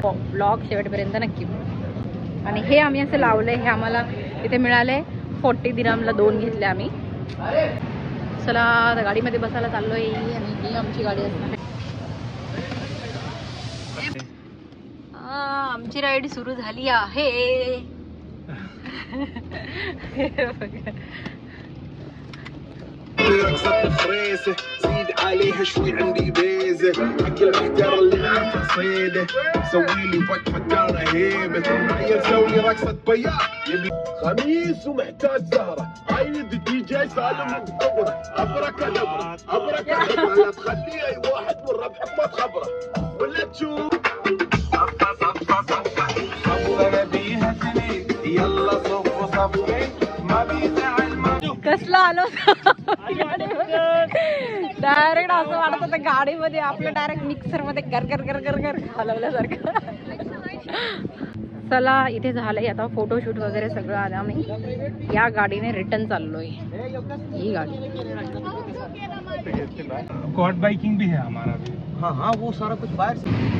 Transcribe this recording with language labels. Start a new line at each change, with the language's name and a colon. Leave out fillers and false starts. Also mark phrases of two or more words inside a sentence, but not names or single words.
Marathi: ब्लॉग शेवटपर्यंत नक्की. आणि हे आम्ही असं लावलं आहे, हे आम्हाला इथे मिळाले 40 दिरहमला 2 घेतले आम्ही. चला आता गाडीमध्ये बसायला चाललोय आणि ही आमची गाडी असणार आहे. आमची राईड सुरू झाली आहे.
Arabic: رقصة الفريسة زيد عليها شوي عندي بيزة حق المحتار اللي عارفة صيدة سوي لي وقفة دارة هيبة معي نسوي رقصة بياض يبي خميس ومحتاج سهرة عايد الدي جي سالم مقبرة ابركادبرة ابركادبرة لا تخلي اي واحد من ربحك ما تخبره ولا تشوف صفة نبيها سنين يلا صف صفين ما بيزعل
Marathi: कसला आलो डायरेक्ट असं वाटत होतं गाडीमध्ये आपलं डायरेक्ट मिक्सर मध्ये गरगर गरगर गर हलवल्यासारखं. चला इथे झालंय आता फोटोशूट वगैरे सगळं आलं. आम्ही या गाडीने रिटर्न चाललोय. ही गाडी
English: quad biking
Hindi: भी है हमारा भी. हाँ हाँ वो सारा कुछ बाहर से